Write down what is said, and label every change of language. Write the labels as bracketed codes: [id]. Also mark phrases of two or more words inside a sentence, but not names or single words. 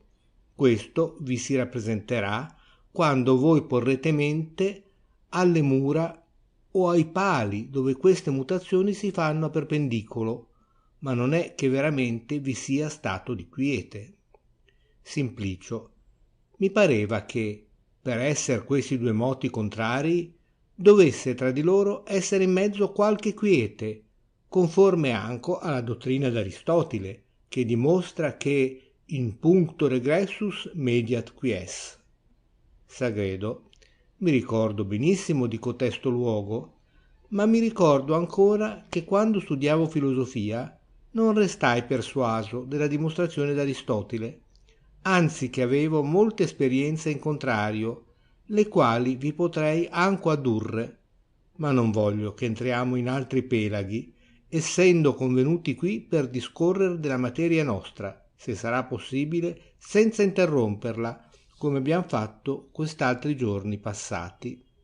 [it] Questo vi si rappresenterà quando voi porrete mente alle mura o ai pali dove queste mutazioni si fanno a perpendicolo, ma non è che veramente vi sia stato di quiete. Simplicio. Mi pareva che, per esser questi due moti contrarii, dovesse tra di loro essere in mezzo qualche quiete, conforme anco alla dottrina d'Aristotile, che dimostra che [la] in puncto regressus mediat quies. [it] Sagredo. Mi ricordo benissimo di cotesto luogo, ma mi ricordo ancora che quando studiavo filosofia non restai persuaso della dimostrazione d'Aristotile, anzi che avevo molte esperienze in contrario, le quali vi potrei anco addurre, ma non voglio che entriamo in altri pelaghi, essendo convenuti qui per discorrere della materia nostra, se sarà possibile, senza interromperla, come abbiam fatto quest'altri giorni passati.